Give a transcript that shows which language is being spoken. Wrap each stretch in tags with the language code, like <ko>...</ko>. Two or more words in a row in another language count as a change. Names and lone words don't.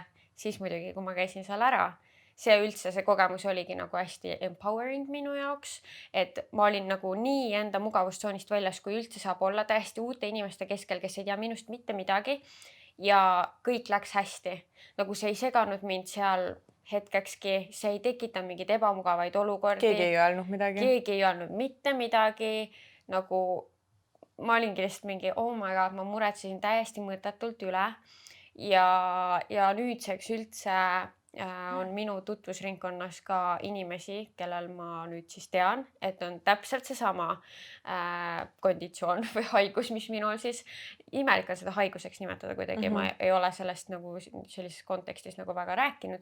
<et>Siis muidugi, kui ma käisin seal ära, see kogemus oligi nagu hästi empowering minu jaoks, et ma olin nagu nii enda mugavustsoonist väljas, kui üldse saab olla, täiesti uute inimeste keskel, kes ei tea minust mitte midagi ja kõik läks hästi. Nagu see ei seganud mind seal hetkekski, see ei tekita mingeid ebamugavaid olukordi. Keegi ei öelnud midagi. Keegi ei öelnud mitte midagi, nagu ma olingi lihtsalt mingi,</et> <en>oh my god,</en> <et>ma muretsesin täiesti mõttetult üle ja nüüdseks üldse on minu tutvusringkonnas ka inimesi, kellel ma nüüd siis tean, et on täpselt seesama konditsioon või haigus, mis minul siis, imelik on seda haiguseks nimetada kuidagi, ma ei ole sellest nagu sellises kontekstis nagu väga rääkinud.</et>